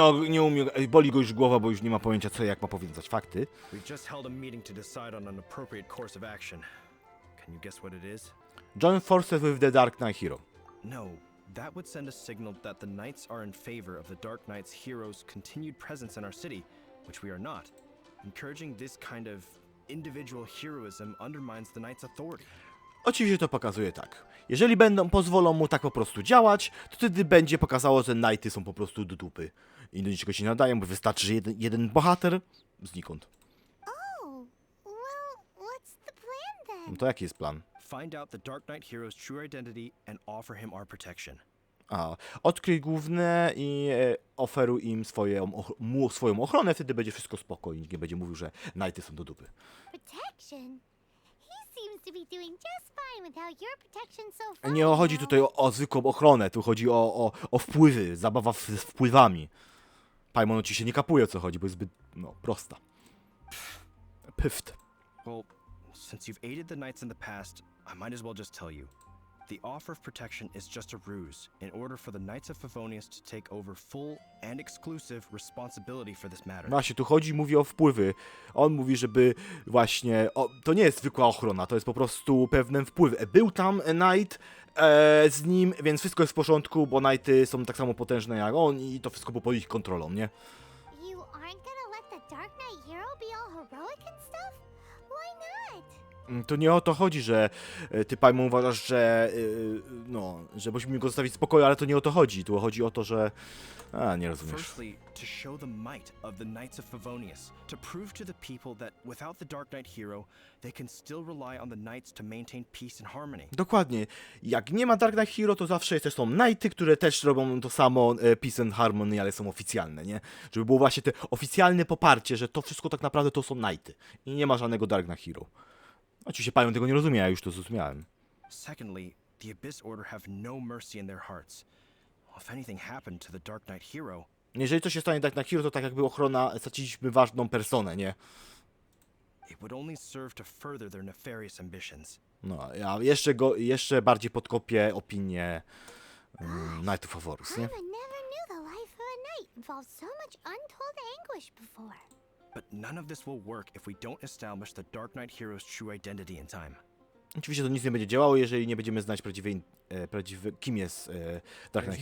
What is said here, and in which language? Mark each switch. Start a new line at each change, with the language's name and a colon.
Polish: Nie umie, boli go już głowa, bo już nie ma pojęcia co jak ma powiązać fakty.
English: We've just held a meeting to decide on an appropriate course of action. Can you guess what it is? Join forces with the Dark Knight Hero. No, that would send a signal that the Knights are in favor of the Dark Knight's hero's continued presence in our city, which we are not. Encouraging this kind of individual heroism undermines the Knight's authority.
Polish: Oczywiście to pokazuje tak. Jeżeli pozwolą mu tak po prostu działać, to wtedy będzie pokazało, że Knighty są po prostu do dupy. I do niczego się nie nadają, bo wystarczy, że jeden bohater znikąd.
English: Oh, well, what's the plan then?
Polish: No to jaki jest plan?
English: Find out the Dark Knight hero's true identity and offer him our protection.
Polish: Odkryj główne i oferuj im swoją ochronę, wtedy będzie wszystko spoko i nikt nie będzie mówił, że Knighty są do dupy.
English: Protection? He seems to be doing just fine without your protection so far.
Polish: Nie chodzi tutaj o zwykłą ochronę, tu chodzi o wpływy, zabawa z wpływami. Paimon ci się nie kapuje o co chodzi, bo jest zbyt, prosta. Pyft.
English: Well, since you've aided the Knights in the past, I might as well just tell you. The offer of protection is just a ruse in order for the Knights of Favonius to take over full and exclusive responsibility for this matter.
Polish: Właśnie, tu mówi o wpływy. On mówi, żeby właśnie, to nie jest zwykła ochrona, to jest po prostu pewne wpływy. Był tam Knight z nim, więc wszystko jest w porządku, bo Knighty są tak samo potężne jak on i to wszystko pod ich kontrolą, nie?
English: You aren't gonna let the Dark Knight hero be all heroic and stuff? Why not?
Polish: To nie o to chodzi, że ty, Paimon, uważasz, że że musimy go zostawić w spokoju, ale to nie o to chodzi. Tu chodzi o to, że... nie rozumiesz.
English: Firstly, to show the might of the Knights of Favonius, to prove to the people that without the Dark Knight hero, they can still rely on the Knights to maintain peace and harmony.
Polish: Dokładnie. Jak nie ma Dark Knight Hero, to zawsze są Knighty, które też robią to samo,
English: Peace and Harmony,
Polish: ale są oficjalne, nie? Żeby było właśnie te oficjalne poparcie, że to wszystko tak naprawdę to są Knighty. I nie ma żadnego Dark Knight Hero. Oczywiście Paimon tego nie rozumie, ja już to zrozumiałem.
English: Secondly, the Abyss Order have no mercy in their hearts. If anything happened to the Dark Knight hero,
Polish: Jeżeli coś się stanie Dark Knight Hero, to tak jakby ochrona, straciliśmy ważną personę, nie?
English: it would only serve to further their nefarious ambitions.
Polish: No, ja jeszcze bardziej podkopię opinię Knightów of Horus, nie?
English: Paimon never knew the life of a knight involved so much untold anguish before. But none of this will work if we don't establish the Dark Knight hero's true identity in time.
Polish: Oczywiście to nic nie będzie działało, jeżeli nie będziemy znać kim jest Dark Knight